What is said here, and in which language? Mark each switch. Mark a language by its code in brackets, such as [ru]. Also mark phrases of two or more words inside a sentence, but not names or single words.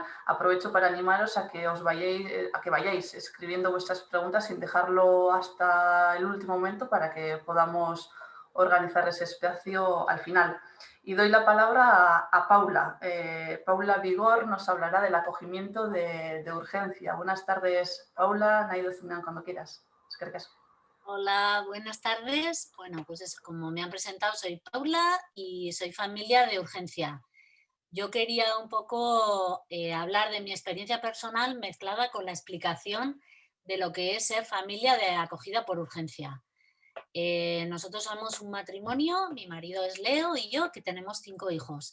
[es] Aprovecho para animaros a que vayáis escribiendo vuestras preguntas sin dejarlo hasta el último momento para que podamos organizar ese espacio al final. Y doy la palabra a Paula. Paula Vigor nos hablará del acogimiento de urgencia. Buenas tardes, Paula. Naido Zunean, cuando quieras. [eu] Eskerrik asko. [es] Hola, buenas tardes. Bueno, pues como me han presentado, soy Paula y soy familia de urgencia. Yo quería un poco hablar de mi experiencia personal mezclada con la explicación de lo que es ser familia de acogida por urgencia. Nosotros somos un matrimonio, mi marido es Leo y yo, que tenemos 5 hijos.